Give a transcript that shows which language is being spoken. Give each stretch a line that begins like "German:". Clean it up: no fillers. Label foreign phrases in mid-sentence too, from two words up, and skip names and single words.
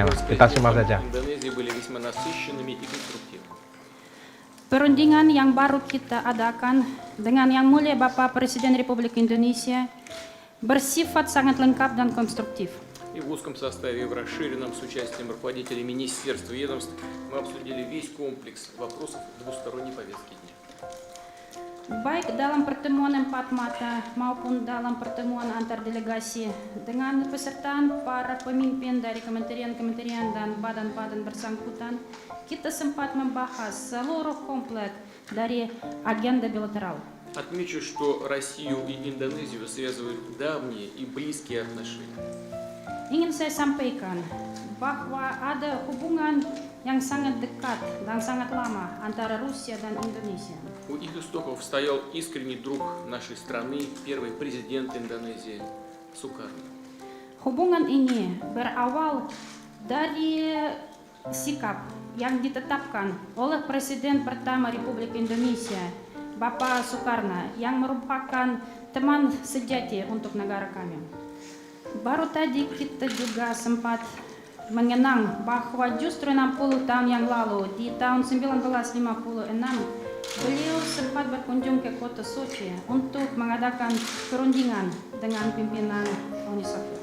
Indonesian: Kita simak saja. Perundingan yang baru kita adakan dengan Yang Mulia Bapak Presiden Republik Indonesia bersifat sangat lengkap dan konstruktif.
Russian: И в узком составе, в расширенном с участием руководителей министерств и ведомств мы обсудили весь комплекс вопросов двусторонней повестки дня.
Indonesian: Baik dalam pertemuan empat mata maupun dalam pertemuan antar delegasi dengan pesertaan para pemimpin dari kementerian-kementerian dan badan-badan bersangkutan, kita sempat membahas seluruh komplek dari agenda bilateral.
Russian: Отмечу, что Россию и Индонезию связывают давние и близкие отношения.
Indonesian: Ingin saya sampaikan bahwa ada hubungan yang sangat dekat dan sangat lama antara Rusia dan Indonesia.
Russian: У их истоков стоял искренний друг нашей страны, первый президент Индонезии Сукарно.
Indonesian: Hubungan ini berawal dari sikap yang ditetapkan oleh Presiden pertama Republik Indonesia, Bapak Soekarno, yang merupakan teman sejati untuk negara kami. Baru tadi kita juga sempat mengenang bahwa justru 60 tahun yang lalu, di tahun 1956, Beliau sempat berkunjung ke kota Sochi untuk mengadakan perundingan dengan pimpinan Uni Soviet.